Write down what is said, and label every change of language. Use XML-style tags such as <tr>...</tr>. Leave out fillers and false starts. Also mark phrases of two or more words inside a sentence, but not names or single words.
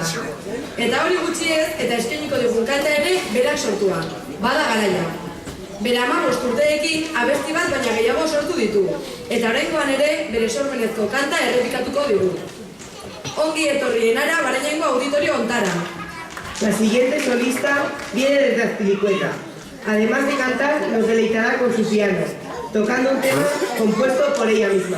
<eu>Eta hori gutxi ez, eta eskainiko dugun kanta ere berak sortua. Bada garaia. Bere 15 urteekin abesti bat baina gehiago sortu ditu. Eta oraingoan ere bere sormenezko kanta errepikatuko digu. Ongi etorri Enara Barañaingo auditorio ontara.</eu> <es>La siguiente solista viene desde Azpilicueta. Además de cantar, nos deleitará con su piano, tocando un tema compuesto por ella misma.</es>